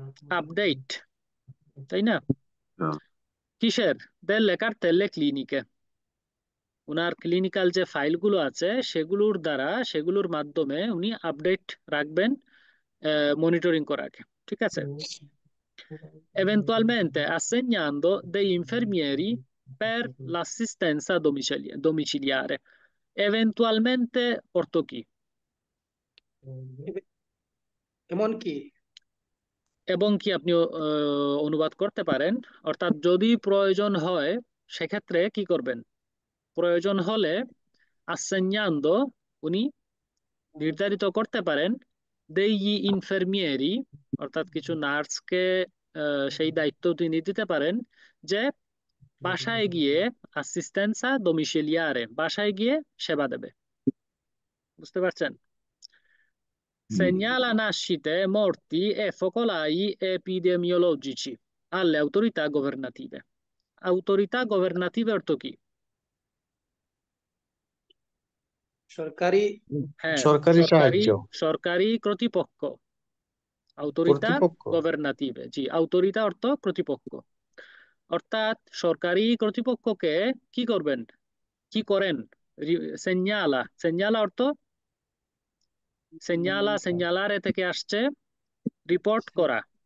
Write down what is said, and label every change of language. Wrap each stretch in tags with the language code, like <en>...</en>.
<bn>Update, তাই না, কিসের,</bn> <it>delle cartelle cliniche,</it> <bn>উনার ক্লিনিক্যাল যে ফাইলগুলো আছে সেগুলোর দ্বারা, সেগুলোর মাধ্যমে উনি আপডেট রাখবেন, মনিটরিং করাকে। ঠিক আছে,</bn> <it>eventualmente assegnando degli infermieri per l'assistenza domiciliare.</it> <bn>Eventualmente অর্থ কি? এমন কি? এবং কি আপনি অনুবাদ করতে পারেন, অর্থাৎ যদি প্রয়োজন হয় সেক্ষেত্রে কি করবেন, প্রয়োজন হলে assegnando, উনি নির্ধারিত করতে পারেন,</bn> <it>degli infermieri,</it> <bn>অর্থাৎ কিছু নার্সকে সেই দায়িত্ব তিনি দিতে পারেন যে বাসায় গিয়ে অ্যাসিস্ট্যান্সা ডোমিসিলিয়ারে, বাসায় গিয়ে সেবা দেবে। বুঝতে পারছেন?</bn> <it>Segnala nascite, morti e focolai epidemiologici alle autorità governative. Autorità governative</it> <bn>অর্থ কি? সরকারি, হ্যাঁ, সরকারি সরকারি, সাহায্য, সরকারি কর্তৃপক্ষ, autorità কর্তৃপক্ষ। governative, জি, autorità অর্থ কর্তৃপক্ষ, অর্থাৎ সরকারি কর্তৃপক্ষকে কি করবেন, কি করেন, সেঞ্জালা, সেঞ্জালা অর্থ, সেঞ্জালা, সেঞ্জালারে থেকে আসছে রিপোর্ট করা।</bn>